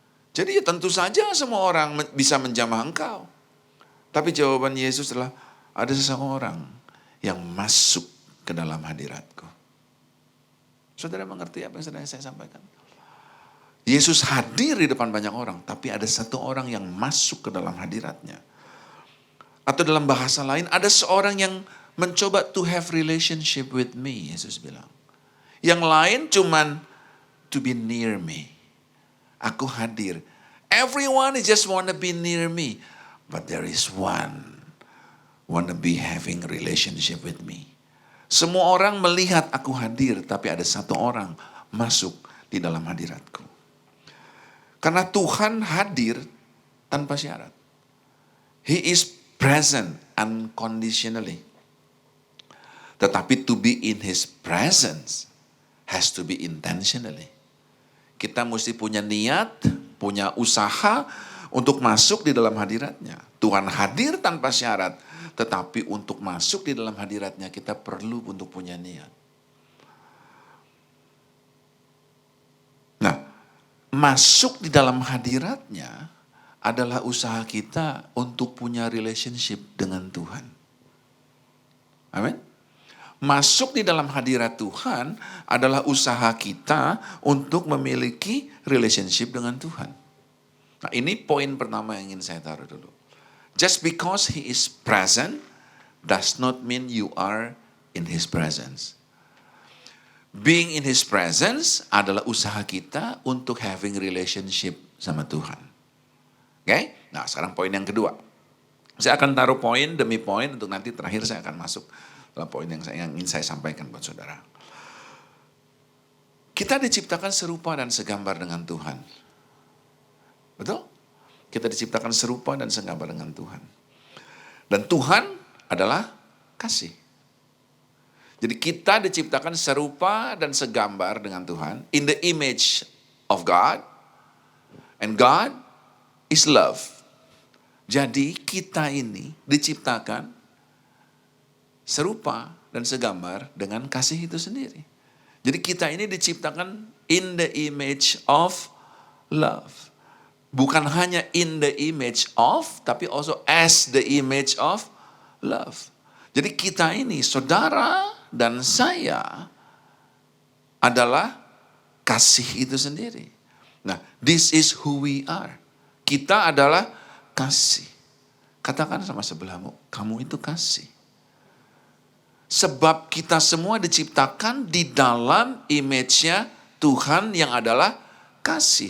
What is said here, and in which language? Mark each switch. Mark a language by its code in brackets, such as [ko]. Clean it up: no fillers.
[id] Jadi ya tentu saja semua orang bisa menjamah engkau. Tapi jawaban Yesus adalah, ada seseorang yang masuk ke dalam hadiratku. Saudara mengerti apa yang sedang saya sampaikan? Yesus hadir di depan banyak orang, tapi ada satu orang yang masuk ke dalam hadiratnya. Atau dalam bahasa lain, ada seorang yang mencoba [en] to have relationship with me, [id] Yesus bilang. Yang lain cuman [en] to be near me. [id] Aku hadir. [en] Everyone just wanna be near me. But there is one wanna be having relationship with me. [id] Semua orang melihat aku hadir, tapi ada satu orang masuk di dalam hadiratku. Karena Tuhan hadir tanpa syarat. [en] He is present unconditionally. Tetapi to be in His presence has to be intentionally. [id] Kita mesti punya niat, punya usaha untuk masuk di dalam hadiratnya. Tuhan hadir tanpa syarat, tetapi untuk masuk di dalam hadiratnya kita perlu untuk punya niat. Nah, masuk di dalam hadiratnya adalah usaha kita untuk punya relationship dengan Tuhan. Amin. Masuk di dalam hadirat Tuhan adalah usaha kita untuk memiliki relationship dengan Tuhan. Nah, ini poin pertama yang ingin saya taruh dulu. [en] Just because He is present does not mean you are in His presence. Being in His presence [id] adalah usaha kita untuk [en] having relationship [id] sama Tuhan. Oke? Nah, sekarang poin yang kedua. Saya akan taruh poin demi poin untuk nanti terakhir saya akan masuk dalam poin yang ingin saya sampaikan buat saudara. Kita diciptakan serupa dan segambar dengan Tuhan. Betul? Kita diciptakan serupa dan segambar dengan Tuhan. Dan Tuhan adalah kasih. Jadi kita diciptakan serupa dan segambar dengan Tuhan. [en] In the image of God. And God is love. [id] Jadi kita ini diciptakan serupa dan segambar dengan kasih itu sendiri. Jadi kita ini diciptakan [en] in the image of love. [id] Bukan hanya [en] in the image of, tapi also as the image of love. [id] Jadi kita ini, saudara dan saya adalah kasih itu sendiri. [en] Nah, this is who we are. [id] Kita adalah kasih. Katakan sama sebelahmu, kamu itu kasih. Sebab kita semua diciptakan di dalam image-nya Tuhan yang adalah kasih.